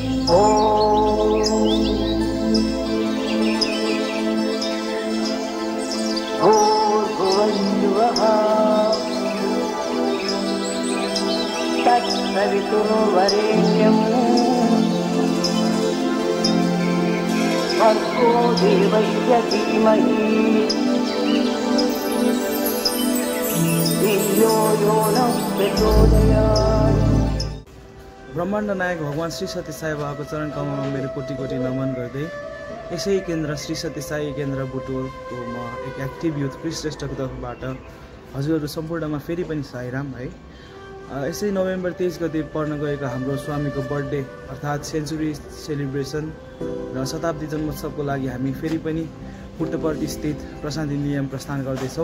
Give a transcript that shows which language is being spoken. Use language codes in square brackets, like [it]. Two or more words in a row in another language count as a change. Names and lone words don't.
[sa] तत्सवितुर्वरेण्यं भर्गो देवस्य धीमहि धियो यो नः प्रचोदयात्। [ne] ब्रह्माण्ड नायक भगवान श्री सत्य साई बाबाको चरण कमलमा मेरो कोटी कोटी नमन गर्दै यसै केन्द्र श्री सत्य साई केन्द्र बुटोलको म एक [en] active youth [ne] श्रेष्ठको तर्फबाट हजुरहरू सम्पूर्णमा फेरि पनि साईराम है। यसै नोभेम्बर 23 गते पर्न गएको हाम्रो स्वामीको बर्थडे अर्थात् [en] century celebration [ne] र शताब्दी जन्मोत्सवको लागि हामी फेरि पनि पुट्टपर्ती स्थित प्रशान्ति निलयम प्रस्थान गर्दैछौँ।